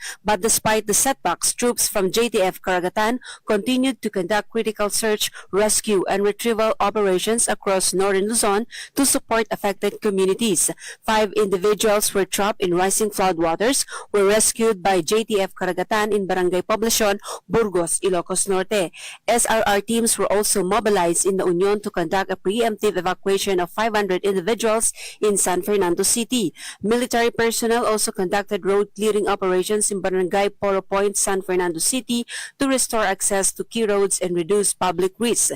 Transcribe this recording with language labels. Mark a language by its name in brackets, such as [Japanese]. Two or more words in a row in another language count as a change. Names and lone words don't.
[English] But despite the setbacks, troops from JTF Karagatan continued to conduct critical search, rescue, and retrieval operations across northern Luzon to support affected communities. 5 individuals were trapped in rising floodwaters, were rescued by JTF Karagatan in Barangay Poblacion, Burgos, Ilocos Norte. SRR teams were also mobilized in La Union to conduct a preemptive evacuation of 500 individuals in San Fernando City. Military personnel also conducted road clearing operations in Barangay Poro Point, San Fernando City to restore access to key roads and reduce public risks.